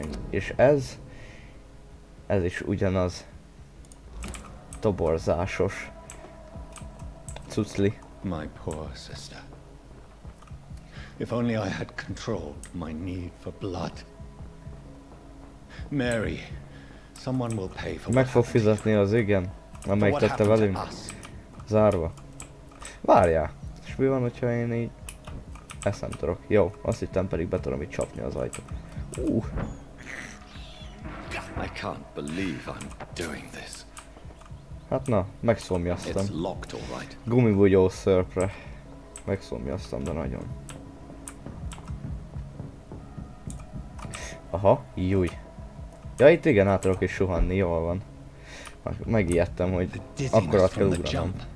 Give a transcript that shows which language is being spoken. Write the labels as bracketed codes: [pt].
[hu] És ez is ugyanaz. Toborzásos cucli. [en] My poor sister. If only I had controlled my need for blood. Mary, someone will pay for. [hu] Meg fog fizetni az igen, amelyik tette velünk. Zárva. Várjál. És mi van, hogyha én így... Ezt nem tudok. Jó, azt hittem pedig be tudom így csapni az ajtót. [en] I can't believe I'm doing this. [hu] Hát na, megszomjaztam. [en] It's locked, all right. [hu] Gumibugyó szörpre. Megszomjaztam, de nagyon. Aha, júj. Ja, itt igen, át tudok is suhanni, jól van. Megijedtem, hogy akkorat kell ugranom.